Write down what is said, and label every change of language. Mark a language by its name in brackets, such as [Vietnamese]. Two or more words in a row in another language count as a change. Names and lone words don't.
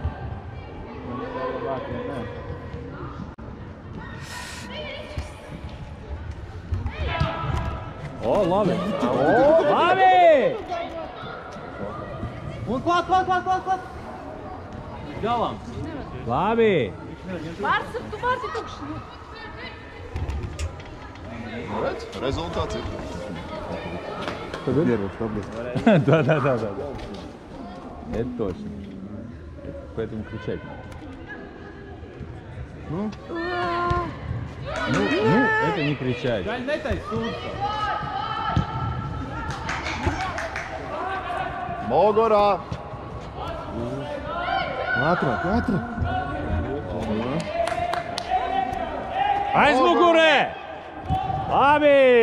[Latvian] O, labi! Labi! Un klāt! Galam! Labi! Vārds, tu vārds ir tukšs. Redz, rezultāts ir. [Russian] Да. Это точно. Поэтому кричать надо. Ну, это не кричать. [Latvian] Mugurā! Ātrāk! Aizmugurē! Labi!